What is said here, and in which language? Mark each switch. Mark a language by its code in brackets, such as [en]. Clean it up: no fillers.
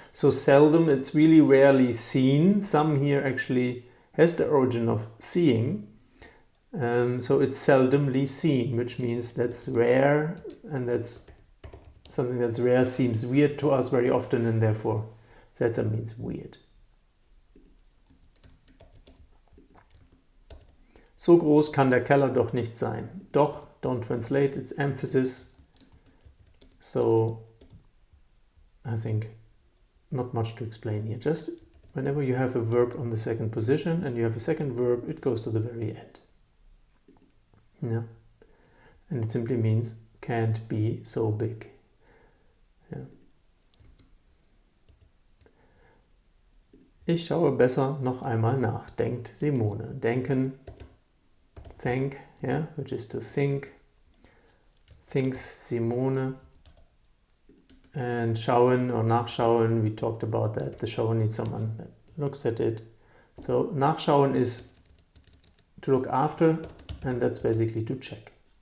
[en] So seldom, it's really rarely seen. Some here actually has the origin of seeing. So it's seldomly seen, which means that's rare, and that's something that's rare seems weird to us very often, and therefore seltsam means weird. [de] So groß kann der Keller doch nicht sein. [en] Doch, don't translate, it's emphasis. So I think not much to explain here. Just whenever you have a verb on the second position and you have a second verb, it goes to the very end. Yeah. and it simply means can't be so big. [de] Ja. Ich schaue besser noch einmal nach, denkt Simone. [en] Denken, think, yeah, which is to think, thinks Simone. And schauen or nachschauen, we talked about that. The schauen needs someone that looks at it. So nachschauen is to look after, and that's basically to check.